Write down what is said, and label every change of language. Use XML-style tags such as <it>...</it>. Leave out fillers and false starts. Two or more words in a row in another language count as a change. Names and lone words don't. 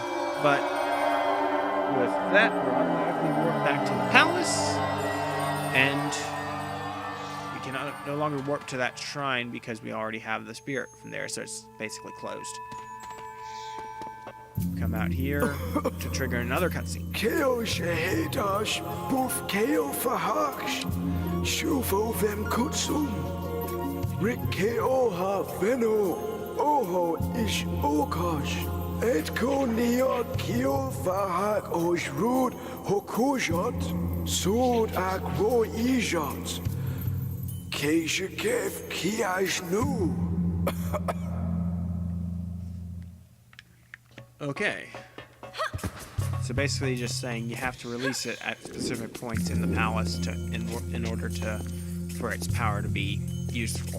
<en>But with that, we're automatically warped back to the palace, and we can no longer warp to that shrine because we already have the spirit from there, so it's basically closed. Come out here to trigger another cutscene. Keo Shahedash, Boof Keo Fahaksh, Shufo Vem Kutsum, Rick Keo Ha Veno, Oho Ish Okash, Etko nia kio fahak ojrud hokujot, sud ak ro ijot. Keisha kev kiaj nu. Okay. So basically just saying you have to release it at specific points in the palace in order for its power to be useful.</en>